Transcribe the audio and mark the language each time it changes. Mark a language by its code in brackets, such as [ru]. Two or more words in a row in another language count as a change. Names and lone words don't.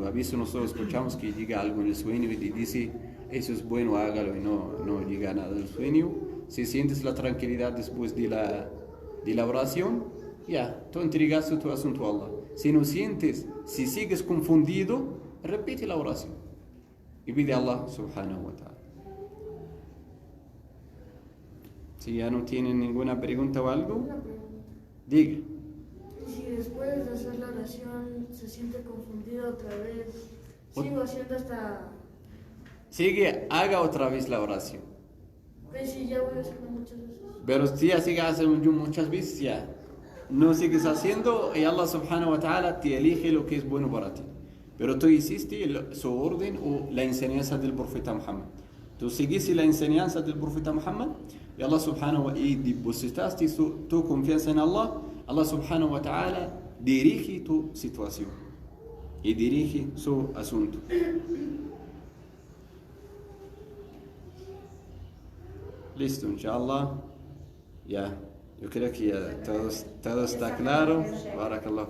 [es] A veces nosotros escuchamos que llega algo en el sueño y te dice, eso es bueno, hágalo, y no llega nada del sueño. Si sientes la tranquilidad después de la oración, ya, tú entregaste tu asunto a Allah. Si no sientes, si sigues confundido, repite la oración y pide a Allah [ar] سبحانه وتعالى. [es] Si ya no tienen ninguna pregunta o algo, diga. Y si después de hacer la oración se siente confundido otra vez, sigo haciendo hasta... Sigue, haga otra vez la oración. Pues sí, ya voy a hacerlo muchas veces. Pero si ya sigue haciendo muchas veces, ya no sigues haciendo y Allah [ar] سبحانه وتعالى [es] te elige lo que es bueno para ti. Pero tú hiciste su orden o la enseñanza del profeta Muhammad. Tú seguiste la enseñanza del profeta Muhammad y Allah [ar] سبحانه وتعالى, [es] y depositaste tu confianza en Allah, Allah [ar] سبحانه وتعالى [es] dirige tu situación y dirige su asunto. Listo, inshallah. Ya, yo creo que ya todo está claro. Barakallah.